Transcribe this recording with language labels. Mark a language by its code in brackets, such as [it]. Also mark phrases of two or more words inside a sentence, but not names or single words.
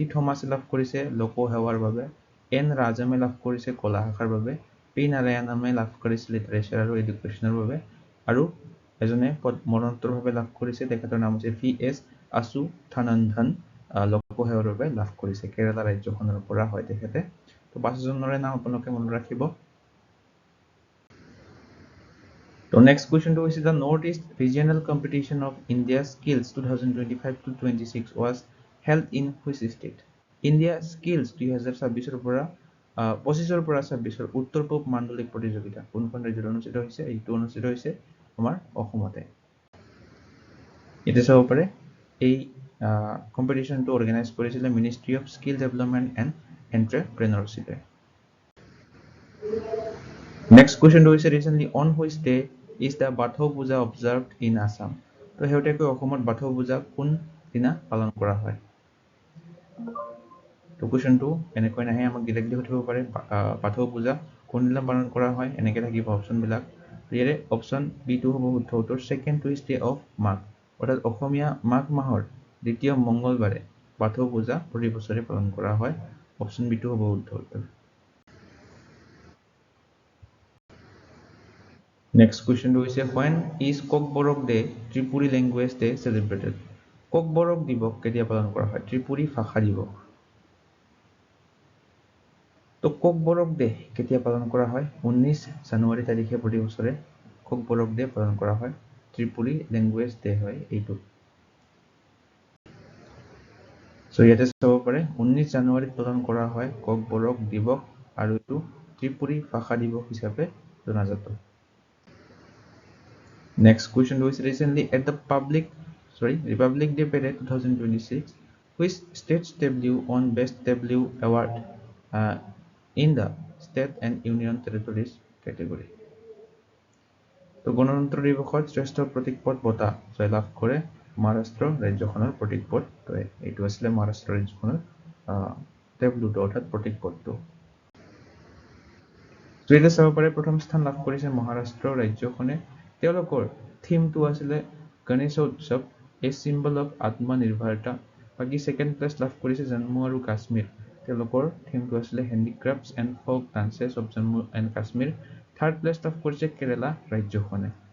[as] থমাছে লাভ কৰিছে লোকসেৱাৰ বাবে এন ৰাজামে লাভ কৰিছে কলা শাখাৰ বাবে পি নাৰায়ণনে লাভ কৰিছে লিটাৰেচাৰ আৰু এডুকেশ্যনৰ বাবে আৰু এজনে মৰণোত্তৰভাৱে লাভ কৰিছে তেখেতৰ নাম হৈছে ভি.এছ. আছুথানন্দন লোকসেৱাৰ বাবে লাভ কৰিছে কেৰালা ৰাজ্যখনৰ পৰা হয় তেখেতে তো 5 জনৰে নাম আপোনালোকে মনত ৰাখিব তো [en] next question [as] হৈছে [en] the Northeast Regional Competition of India Skills 2025-26 was held in which state? [as] India Skills 2026 ৰ পৰা 25 পৰা 26 উত্তৰ পূব মাণ্ডলিক প্ৰতিযোগিতা কোনখন ৰাজ্যত অনুষ্ঠিত হৈছে এইটো অনুষ্ঠিত হৈছে আমাৰ অসমতে এটা চাব পাৰে এই কম্পিটিশনটো অৰ্গানাইজ কৰিছিল মিনিষ্ট্ৰি অফ স্কিল ডেভেলপমেন্ট এণ্ড এন্টাৰপ্ৰেনাৰশিপ [en] next question [as] হৈছে [en] recently on which day is the Bathau Puja observed in Assam [as] তো হেউটেকৈ অসমত বাথৌ পূজা কোন দিনা পালন কৰা হয় তো কুৱেশ্যনটো এনেকৈ নাহে আমাক ডিৰেক্টলি সুধিব পাৰে বাথৌ পূজা কোন দিনা পালন কৰা হয় এনেকৈ থাকিব অপচনবিলাক ইয়াৰে অপচন বি2 হ'ব শুদ্ধ উত্তৰ [en] second Tuesday of Magh [as] অৰ্থাৎ অসমীয়া মাঘ মাহৰ দ্বিতীয় মঙ্গলবাৰে বাথৌ পূজা প্ৰতি বছৰে পালন কৰা হয় অপচন বি2 হ'ব শুদ্ধ উত্তৰ [en] Next question to is when is Kokborok Day, Tripuri Language Day celebrated? [as] Kokborok Dibok কেতিয়া পালন কৰা হয় ত্ৰিপুৰী ভাষা দিৱস তো Kokborok Day কেতিয়া পালন কৰা হয় 19 জানুৱাৰী তাৰিখে প্ৰতি বছৰে Kokborok Day পালন কৰা হয় ত্ৰিপুৰী ল্যাঙ্গুৱেজ ডে হয় এইটো সো ইয়াতে চাব পাৰে 19 জানুৱাৰীত পালন কৰা হয় Kokborok দিৱস আৰু এইটো ত্ৰিপুৰী ভাষা দিৱস হিচাপে জনাজাত [en] Next question was recently at the Republic Day Parade 2026, which state's debut on Best Debut Award in the State and Union Territories category. [as] তো গণতন্ত্ৰ দিৱসত শ্ৰেষ্ঠ প্ৰতীকপট বঁটা জয়লাভ কৰে মহাৰাষ্ট্ৰ ৰাজ্যখনৰ প্ৰতীকপট তো এইটো আছিল মহাৰাষ্ট্ৰ ৰাজ্যখনৰ ডেবুট অৰ্থাৎ প্ৰতীকপটটো তো এটা চাব পাৰে প্ৰথম স্থান লাভ কৰিছে মহাৰাষ্ট্ৰ ৰাজ্যখনে তেওঁলোকৰ থিমটো আছিল গণেশ উৎসৱ এ সিম্বল অফ আত্মনিৰ্ভৰতা বাকি [en] second place [as] লাভ কৰিছে জম্মু আৰু কাশ্মীৰ তেওঁলোকৰ থিমটো আছিল হেণ্ডিক্ৰাফটছ এণ্ড ফোক ডান্সেছ অফ জম্মু এণ্ড কাশ্মীৰ [en] third place [as] লাভ কৰিছে কেৰালা ৰাজ্যখনে